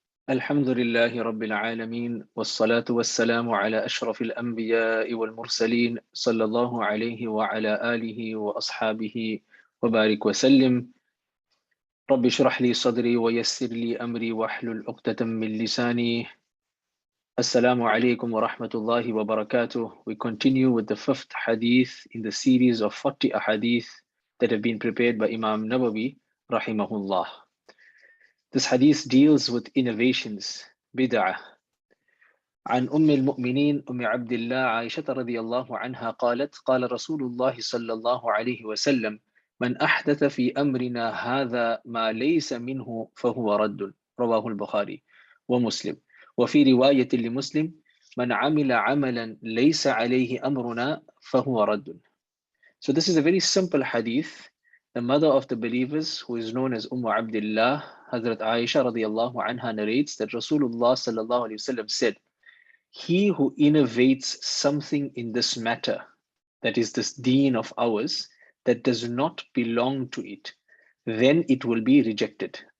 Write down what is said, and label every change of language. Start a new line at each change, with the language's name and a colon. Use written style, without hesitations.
Arabic: الحمد لله رب العالمين والصلاة والسلام على أشرف الأنبياء والمرسلين صلى الله عليه وعلى آله وأصحابه وبارك وسلم. رب اشرح لي صدري ويسر لي أمري واحلل عقدة من لساني. Assalamu alaikum wa rahmatullahi wa barakatuh.
English: We continue with the fifth hadith in the series of 40 ahadith that have been prepared by Imam Nawawi rahimahullah. This hadith deals with innovations, bid'ah.
Arabic: عن أم المؤمنين أم عبد الله عائشة رضي الله عنها قالت قال رسول الله صلى الله عليه وسلم من أحدث في أمرنا هذا ما ليس منه فهو رد. رواه البخاري ومسلم. وفي رواية لمسلم من عمل عملا ليس عليه أمرنا فهو رد.
English: So this is a very simple hadith. The mother of the believers, who is known as Abdullah, Hazrat Aisha radiallahu anha, narrates that Rasulullah sallallahu alayhi wasallam said, he who innovates something in this matter, that is this deen of ours, that does not belong to it, then it will be rejected.